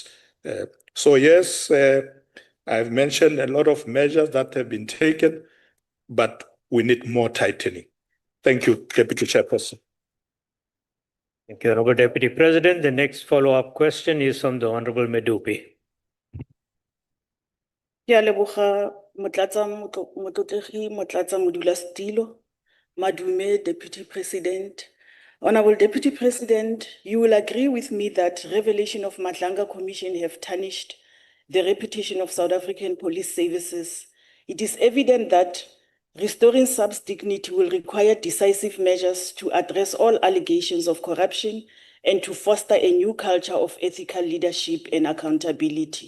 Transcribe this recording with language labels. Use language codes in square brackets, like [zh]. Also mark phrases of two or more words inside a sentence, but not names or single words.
[en] So yes, I've mentioned a lot of measures that have been taken, but we need more tightening. Thank you, Deputy Chairperson. Thank you, Honorable Deputy President. The next follow-up question is from the Honorable Medupi. [tn] Ke a leboga motlotlegi motlatsa modulasetilo, Madume [en] Deputy President. Honorable Deputy President, you will agree with me that revelation of Madlanga Commission have tarnished the reputation of South African police services. It is evident that restoring SAPS dignity will require decisive measures to address all allegations of corruption and to foster a new culture of ethical leadership and accountability.